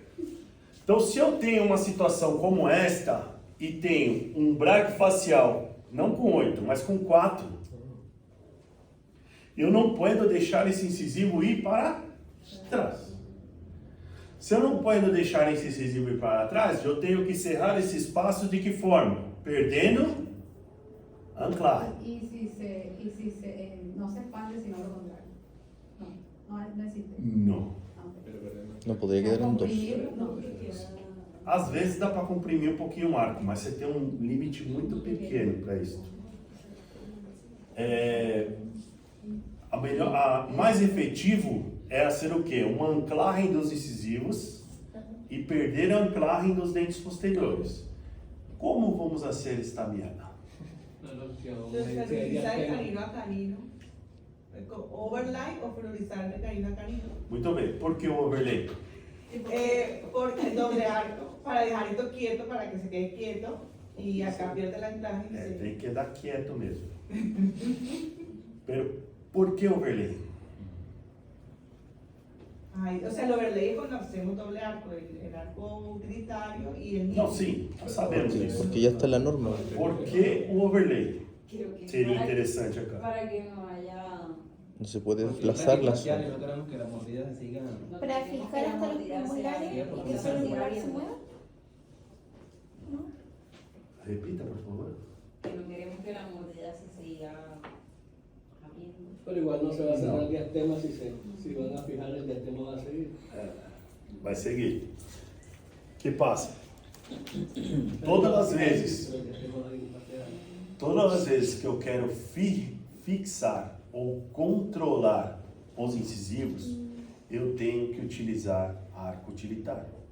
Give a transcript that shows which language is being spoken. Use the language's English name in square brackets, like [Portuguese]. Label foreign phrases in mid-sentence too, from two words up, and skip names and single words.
[Portuguese] Então, se eu tenho uma situação como esta e tenho um braquifacial, não com 8, mas com 4, eu não posso deixar esse incisivo ir para trás. Se eu não posso deixar esse incisivo ir para trás, eu tenho que cerrar esse espaço de que forma? Perdendo anclaje. [Spanish] Y si no se expande, sino lo contrario. No existe. [Portuguese] Não. [Spanish] No podría quedar en 2. Comprimir, no. [Portuguese] Às vezes dá para comprimir um pouquinho o arco, mas você tem um limite muito pequeno para isso. Mais efetivo é ser o quê? Uma anclagem dos incisivos e perder a anclagem dos dentes posteriores. Como vamos fazer esta merda? [Spanish] Entonces, priorizar de canino a canino. Overlay o priorizar de canino a canino. [Portuguese] Muito bem. Por que o overlay? [Spanish] Porque doble arco, para dejar esto quieto, para que se quede quieto y acá pierde la anclaje. [Portuguese] Tem que dar quieto mesmo. [Spanish] Pero, por que overlay? Ay, o sea, el overlay es cuando hacemos doble arco, el arco utilitario y el [Portuguese] Não, sim, nós sabemos disso. [Spanish] Porque ya está en la norma. [Portuguese] Por que o overlay? [Spanish] Creo que Sería para- interesante acá. Para que no haya... No se puede Porque desplazar la braquifacial, zona. no queremos que las mordidas se sigan. no Para queremos fijar que la hasta los mordida sea- premolares y porque que se solo el sea molar se variable. mueva. [Portuguese] Repita, por favor. [Spanish] Que no queremos que la mordida se siga abriendo. Pero igual no se va a cerrar el diastema si van a fijar el diastema va a seguir. [Portuguese] Vai seguir. O que passa? Todas as vezes que eu quero fixar ou controlar os incisivos, eu tenho que utilizar arco utilitário.